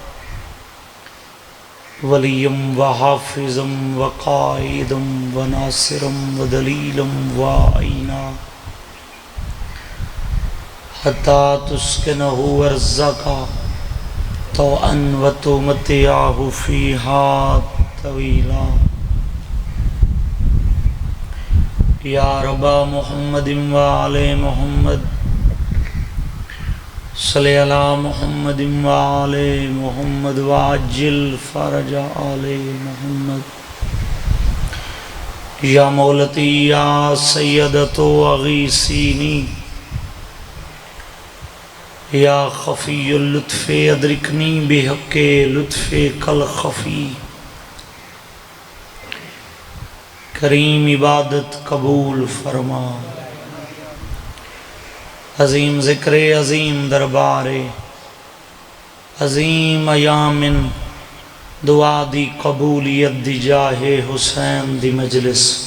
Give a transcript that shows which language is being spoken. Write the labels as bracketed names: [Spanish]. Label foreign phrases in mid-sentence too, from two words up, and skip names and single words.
[Arabic] وليا وحافظا وقائدا وناصرا ودليلا وعينا حتى تسكنه أرزقك طوعا وتمتعه فيها طويلا يا رب محمد وعلى محمد صلی علی محمد وعلی محمد وعجل فرج آل محمد یا مولتی یا سیدتو اغیثینی یا خفی اللطف ادرکنی بحق لطف کل خفی [Punjabi] کریم عبادت قبول فرما عظیم ذکر عظیم دربار عظیم ایام دعا دی قبولیت دی جاہ حسین دی مجلس